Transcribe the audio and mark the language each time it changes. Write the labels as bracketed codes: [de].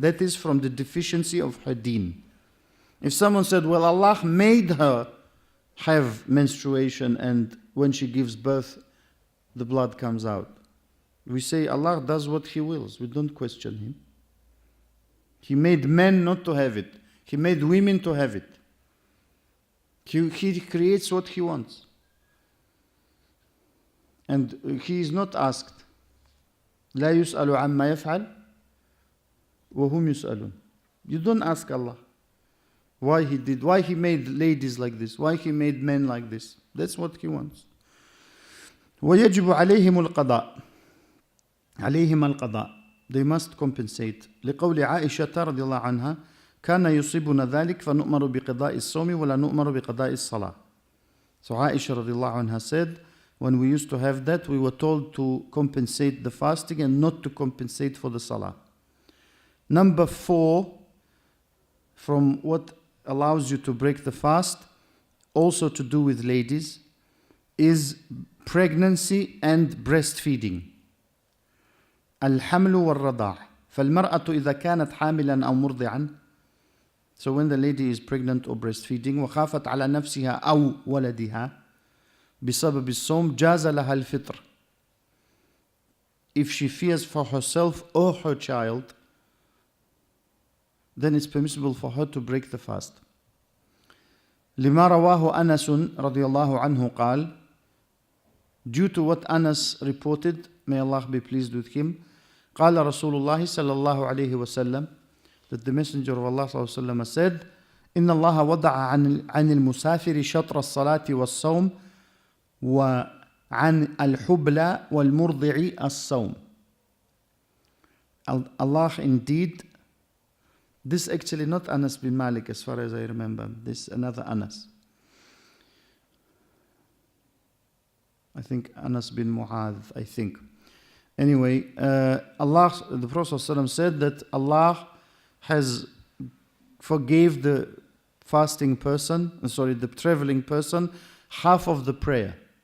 [en] That is from the deficiency of her deen. If someone said, well, Allah made her have menstruation and when she gives birth, the blood comes out. We say Allah does what He wills. We don't question Him. He made men not to have it. He made women to have it. He creates what He wants. And He is not asked. [ar] لا يسأل عما يفعل وهم يسألون. [en] You don't ask Allah why He did, why He made ladies like this, why He made men like this. That's what He wants. [ar] ويجب عليهم القضاء. عليهم القضاء. [en] They must compensate. [ar] لقول عائشة رضي الله عنها كان يصيبنا ذلك فنؤمر بقضاء الصوم ولا نؤمر بقضاء الصلاة. [en] So Aisha رضي الله عنها said, when we used to have that, we were told to compensate the fasting and not to compensate for the salah. Number 4, from what allows you to break the fast, also to do with ladies, is pregnancy and breastfeeding. [ar] الحمل والرضاع. فالمرأة إذا كانت حاملا أو مرضعا. [en] So when the lady is pregnant or breastfeeding, [ar] وخافت على نفسها أو ولدها بسبب الصوم جاز لها الفطر. [en] If she fears for herself or her child, then it's permissible for her to break the fast. [ar] لما رواه أنس رضي الله عنه قال, [en] due to what Anas reported, may Allah be pleased with him, [ar] قال رسول الله صلى الله عليه وسلم, [en] that the Messenger of Allah صلى الله عليه وسلم said, [ar] إن الله وضع عن المسافر شطر الصلاة والصوم وعن الحبلى والمرضع الصوم. [en] Allah indeed, this actually not Anas bin Malik as far as I remember, this another Anas. I think Anas bin Mu'adh, I think. Anyway, Allah, the Prophet ﷺ said that Allah has forgave the fasting person, the traveling person, half of the prayer.